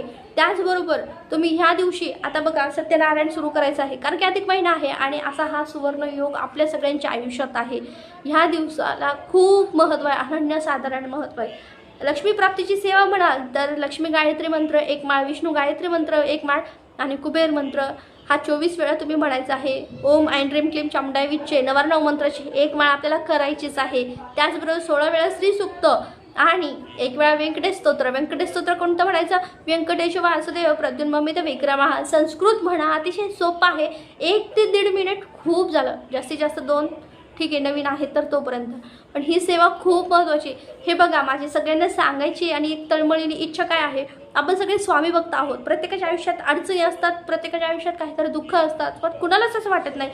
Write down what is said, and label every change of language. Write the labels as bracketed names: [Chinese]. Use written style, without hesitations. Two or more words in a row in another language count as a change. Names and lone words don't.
[Marathi] त्याचबरोबर तुम्ही ह्या दिवशी आता बघा सत्यनारायण सुरू करायचं आहे, कारण की अधिक महिना आहे आणि असा हा सुवर्ण योग आपल्या सगळ्यांच्या आयुष्यात आहे. ह्या दिवसाला खूप महत्त्व आहे, अनन्यसाधारण महत्त्व आहे. लक्ष्मी प्राप्तीची सेवा म्हणाल तर लक्ष्मी गायत्री मंत्र 1 माळ, विष्णू गायत्री मंत्र 1 माळ आणि कुबेर मंत्र हा 24 वेळा तुम्ही म्हणायचा आहे. [Sanskrit] ओम ऐं ह्रीं क्लीं चामुंडाय विच्चे [Marathi] 99 मंत्राची 1 माळ आपल्याला करायचीच आहे. त्याचबरोबर 16 वेळा श्री सूक्त आणि 1 वेळा व्यंकटेश स्तोत्र. व्यंकटेश स्तोत्र कोणतं म्हणायचं? [Sanskrit] व्यंकटेश वासुदेव प्रद्युम्नमित विक्रमः. [Marathi] संस्कृत म्हणा, अतिशय सोपं आहे. 1 ते 1.5 मिनिट खूप झालं, जास्तीत जास्त 2, ठीक आहे नवीन आहे तर तोपर्यंत. पण ही सेवा खूप महत्त्वाची. हे बघा, माझी सगळ्यांना सांगायची आणि एक तळमळीने इच्छा काय आहे, आपण सगळे स्वामी भक्त आहोत. प्रत्येकाच्या आयुष्यात अडचणी असतात, प्रत्येकाच्या आयुष्यात काहीतरी दुःख असतात, पण कुणालाच असं वाटत नाही.